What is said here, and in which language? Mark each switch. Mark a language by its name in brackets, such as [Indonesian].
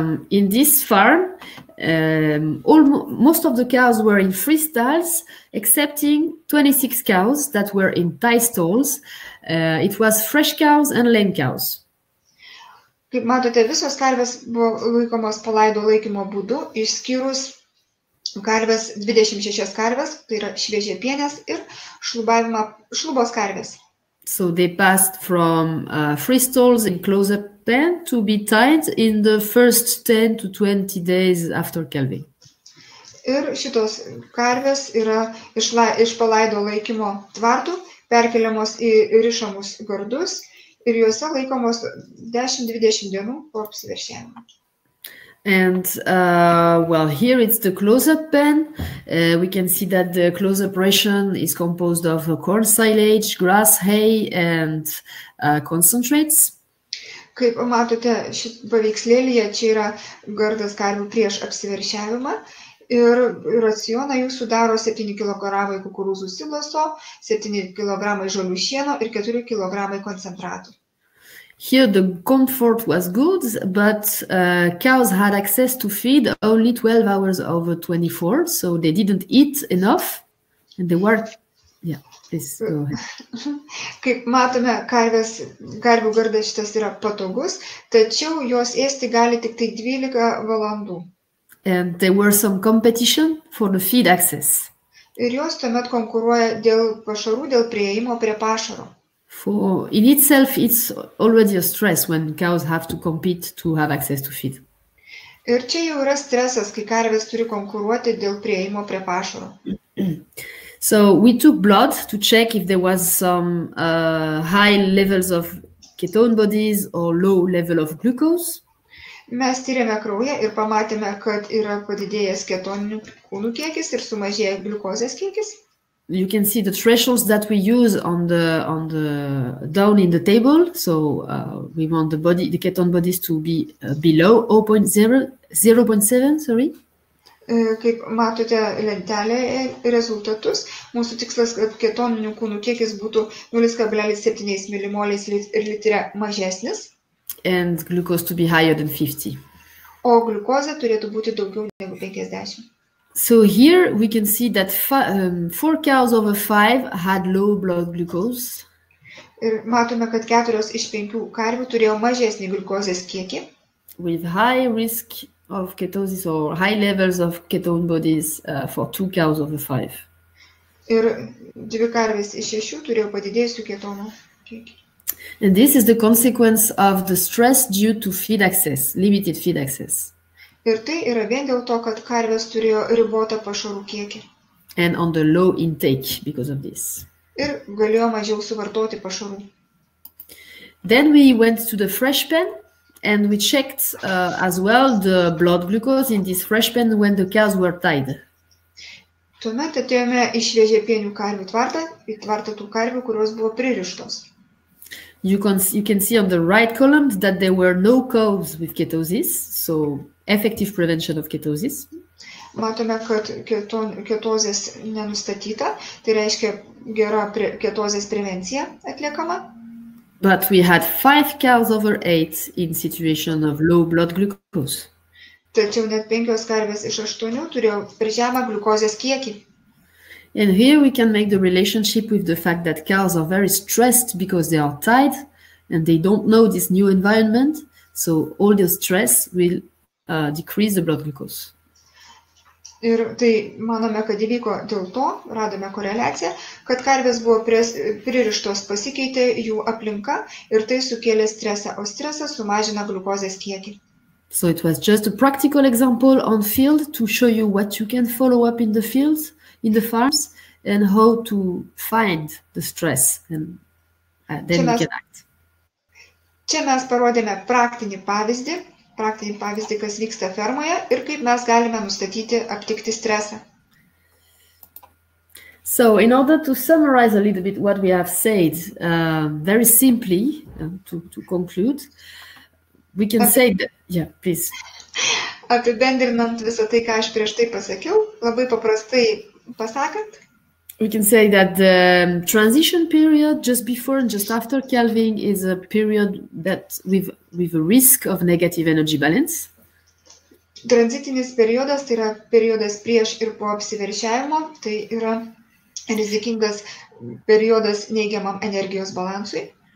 [English] In this farm, most of the cows were in free stalls, excepting 26 cows that were in tie stalls. It was fresh cows and lame cows. [Lithuanian] Kaip matote, visos karvės buvo laikomos palaido laikymo būdu, išskyrus karvės 26 karvės, tai yra šviežiapienės ir šlubos karvės. [English] So they passed from free stalls in close-up pen to be tied in the first 10 to 20 days after calving. [Lithuanian] Ir šitos karvės yra iš palaido laikymo tvartų perkeliamos į rišamus gardus ir juose laikomos 10-20 dienų po apsiveršiavimo. [English] And well, here it's the close-up pen. We can see that the close-up ration is composed of corn silage, grass, hay, and concentrates. [Lithuanian] Kaip matote, paveikslėlyje čia yra gardas karvių prieš apsiveršiavimą ir racioną jų sudaro 7 kg kukurūzų siloso, 7 kg žolių šieno ir 4 kg koncentratų. [English] Here the comfort was good, but cows had access to feed only 12 hours over 24, so they didn't eat enough, and they were... Yeah, please go ahead. [Lithuanian] Kaip matome, karvių gardas šitas yra patogus, tačiau jos ėsti gali tik tai 12 valandų. [English] And there were some competition for the feed access. [Lithuanian] Ir jos tuomet konkuruoja dėl pašarų, dėl prieimo prie pašaro. [English] In itself, it's already a stress when cows have to compete to have access to feed. [Lithuanian] Ir čia jau yra stresas, kai karvės turi konkuruoti dėl prieimo prie pašaro. [English] So we took blood to check if there was some high levels of ketone bodies or low level of glucose. [Lithuanian] Mes tyrėme kraują ir pamatėme, kad yra padidėjęs ketoninių kūnų kiekis ir sumažėjęs gliukozės kiekis. [English] You can see the thresholds that we use on the down in the table. So we want the ketone bodies to be below 0.7. Sorry. [Lithuanian] Kaip matote lentelėje rezultatus, mūsų tikslas, kad ketoninių kūnų kiekis būtų 0,7 milimolais ir litre mažesnis. [English] And glucose to be higher than 50. [Lithuanian] O gliukozė turėtų būti daugiau negu 50. [English] So here we can see that 4 cows over 5 had low blood glucose. [Lithuanian] Ir matome, kad 4 iš 5 karvių turėjo mažesnį gliukozės kiekį. [English] With high risk of ketosis or high levels of ketone bodies for 2 cows over 5. [Lithuanian] Ir 2 karvės iš 6 turėjo padidėjusių ketonų kiekį. [English] And this is the consequence of the stress due to feed access, limited feed access. [Lithuanian] Ir tai yra vien dėl to, kad karvės turėjo ribotą pašarų kiekį. [English] And on the low intake because of this. [Lithuanian] Ir galėjo mažiau suvartoti pašarų. [English] Then we went to the fresh pen and we checked as well the blood glucose in this fresh pen when the cows were tied. [Lithuanian] Tuomet atėjome į šviežiapienių karvių tvartą, į tvartą tų karvių, kurios buvo pririštos. [English] You can see on the right column that there were no cows with ketosis, so effective prevention of ketosis. [Lithuanian] Matome, kad ketozės nenustatyta, tai reiškia gera ketozės prevencija atliekama. [English] But we had 5 cows over 8 in situation of low blood glucose. [Lithuanian] Tačiau net 5 karvės iš 8 turėjo per žemą gliukozės kiekį. [English] And here we can make the relationship with the fact that cows are very stressed because they are tied and they don't know this new environment. So all the stress will decrease the blood glucose. [Lithuanian] Ir tai manome, kad įvyko dėl to, radome koreliaciją, kad karvės buvo pririštos, pasikeitė jų aplinka ir tai sukėlė stresą, o stresas sumažina gliukozės kiekį. [English] So it was just a practical example on field to show you what you can follow up in the fields, in the farms, and how to find the stress, and then we can act. [Lithuanian] Čia mes parodėme praktinį pavyzdį, kas vyksta fermoje ir kaip mes galime nustatyti, aptikti stresą. [English] So in order to summarize a little bit what we have said, very simply, to conclude, we can say that, yeah, please. [Lithuanian] Apibendrinant visą tai, ką aš prieš tai pasakiau, labai paprastai pasakant, [English] we can say that the transition period just before and just after calving is a period that with a risk of negative energy balance. [Lithuanian] Tranzitinis periodas, tai yra periodas prieš ir po apsiveršiavimo, tai yra rizikingas periodas neigiamam energijos balansui.